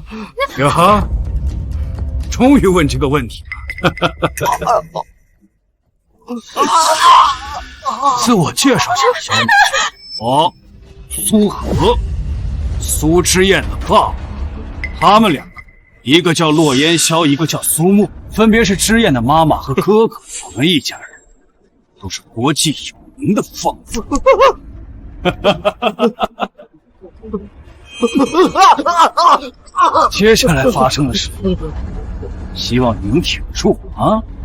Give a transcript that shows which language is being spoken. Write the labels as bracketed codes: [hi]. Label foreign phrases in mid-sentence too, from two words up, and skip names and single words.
[zh] 哟哈，终于问这个问题了。自我介绍一下，小女，我蘇荷，蘇之燕的爸爸，他們兩個，一個叫洛煙霄，一個叫蘇木，分別是之燕的媽媽和哥哥。我們一家人都是國際有名的放子。接下來發生的事，希望你能挺住啊！